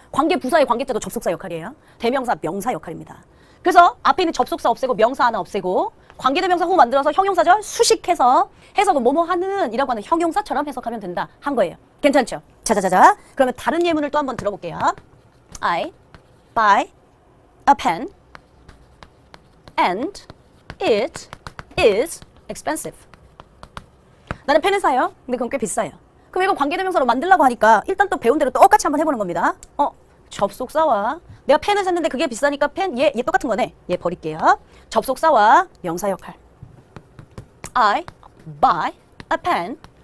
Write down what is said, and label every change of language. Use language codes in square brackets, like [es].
[ko] 관계부사의 관계자도 접속사 역할이에요. 대명사, 명사 역할입니다. 그래서 앞에 있는 접속사 없애고 명사 하나 없애고 관계대명사 후 만들어서 형용사절 수식해서 해석은 뭐뭐하는 이라고 하는 형용사처럼 해석하면 된다 한 거예요. 괜찮죠? 자자자자. 그러면 다른 예문을 또 한번 들어볼게요. [en] I buy a pen and it is expensive. [ko] 나는 펜을 사요. 근데 그건 꽤 비싸요. 그럼 이거 관계대명사로 만들려고 하니까 일단 또 배운 대로 똑같이 한번 해보는 겁니다. 접속사와 내가 펜을 샀는데 그게 비싸니까 얘 똑같은 거네. 얘 버릴게요. 접속사와 명사 역할. [en] I buy a pen.